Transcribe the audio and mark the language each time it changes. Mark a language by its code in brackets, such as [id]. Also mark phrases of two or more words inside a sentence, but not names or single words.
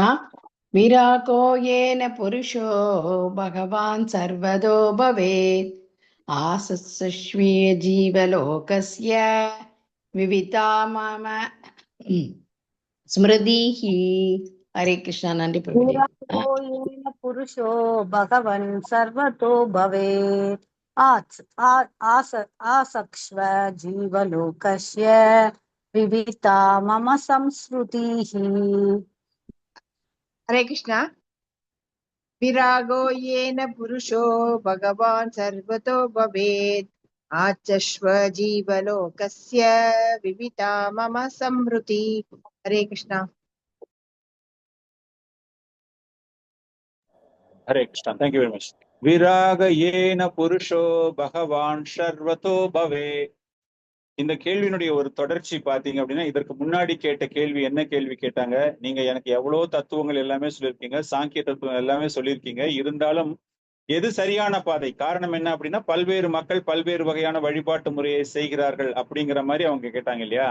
[sa] विरागो येन पुरुषो भगवान् सर्वतो भवेत् आचक्ष्व जीवलोकस्य विविधा मम स्मृतिः. [ta] ஹரே கிருஷ்ணா. நன்றி பிரபுஜி. [sa] विरागो येन पुरुषो भगवन् सर्वतो भवेत् आसक्ष्व जीवलोकस्य विविता मम संस्मृतिः. हरे कृष्णा. विरागो येन पुरुषो भगवान् सर्वतो भवेत् आचक्ष्व जीवलोकस्य विविता मम संस्मृति. हरे कृष्णा. [en] Hare Krishna. Thank you very much. [sa] विराग येन पुरुषो भगवन् सर्वतो भवे [ta] இந்த கேள்வியினுடைய ஒரு தொடர்ச்சி பாத்தீங்க அப்படின்னா, இதற்கு முன்னாடி கேட்ட கேள்வி என்ன கேள்வி கேட்டாங்க? நீங்க எனக்கு எவ்வளவு தத்துவங்கள் எல்லாமே சொல்லியிருக்கீங்க, சாங்கிய தத்துவம் எல்லாமே சொல்லியிருக்கீங்க, இருந்தாலும் எது சரியான பாதை? காரணம் என்ன அப்படின்னா, பல்வேறு மக்கள் பல்வேறு வகையான வழிபாட்டு முறையை செய்கிறார்கள் அப்படிங்கிற மாதிரி அவங்க கேட்டாங்க இல்லையா?